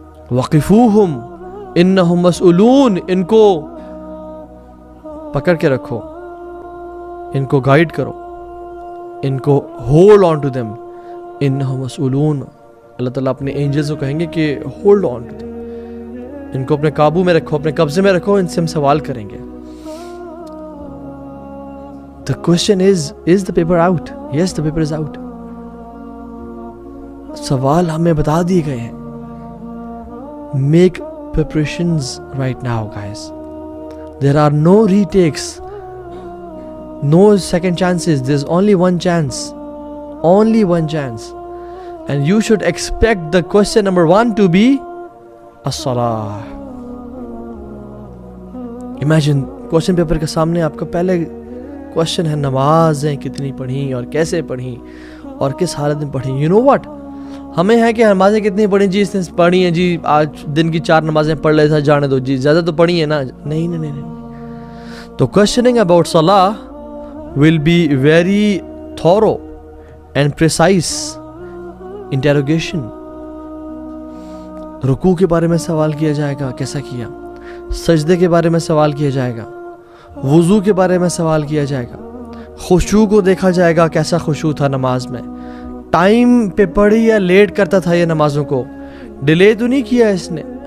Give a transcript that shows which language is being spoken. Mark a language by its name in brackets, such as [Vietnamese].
[Arabic] وَقِفُوهُمْ إِنَّهُمْ مَسْئُولُونَ, [Urdu] ان کو پکڑ کے رکھو, ان کو گائیڈ کرو, ان کو [English] Hold on to them. [Arabic] انہم مسئولون, [Urdu] اللہ تعالیٰ اپنے اینجلز کو کہیں گے کہ [English] hold on to them, [Urdu] ان کو اپنے قابو میں رکھو, اپنے قبضے میں رکھو, ان سے ہم سوال کریں گے. [English] The question is the paper out? Yes, the paper is out. [Urdu] سوال ہمیں بتا دیے گئے ہیں. [English] Make preparations right now, guys. There are no retakes, no second chances. There's only one chance. Only one chance. And you should expect the question number 1 to be as-salah. Imagine question paper [Urdu] کے سامنے آپ کا پہلے question ہے نمازیں کتنی پڑھیں اور کیسے پڑھیں اور کس حالت میں پڑھیں. [English] You know what? [Urdu] ہمیں ہے کہ نمازیں کتنی پڑھیں جی, اس نے پڑھی ہیں جی, آج دن کی 4 نمازیں پڑھ لے تھا, جانے دو جی, زیادہ تو پڑھی ہیں نا. نہیں. تو [English] questioning about salah will be very thorough and precise interrogation. [Urdu] رکوع کے بارے میں سوال کیا جائے گا, کیسا کیا. سجدے کے بارے میں سوال کیا جائے گا. وضو کے بارے میں سوال کیا جائے گا. خشوع کو دیکھا جائے گا, کیسا خشوع تھا نماز میں. ٹائم پہ پڑھی یا لیٹ کرتا تھا یہ نمازوں کو, ڈیلے تو نہیں کیا اس نے.